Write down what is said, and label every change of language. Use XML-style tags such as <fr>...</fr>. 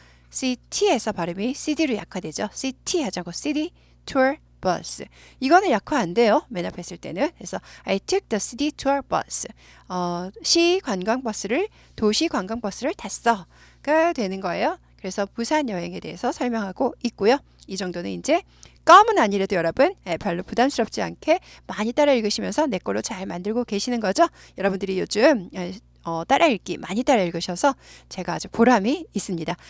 <ko>city에서 발음이 city로 약화되죠.</ko> <en>city</en> <ko>하지 않고</ko> <en>city tour bus.</en> <ko>이거는 약화 안 돼요. 맨 앞에 있을 때는. 그래서</ko> <en>I took the city tour bus.</en> <ko>시 관광 버스를 도시 관광 버스를 탔어가 되는 거예요. 그래서 부산 여행에 대해서 설명하고 있고요. 이 정도는 이제 껌은 아니래도 여러분 별로 부담스럽지 않게 많이 따라 읽으시면서 내 걸로 잘 만들고 계시는 거죠. 여러분들이 요즘 따라 읽기 많이 따라 읽으셔서 제가 아주 보람이 있습니다.</ko>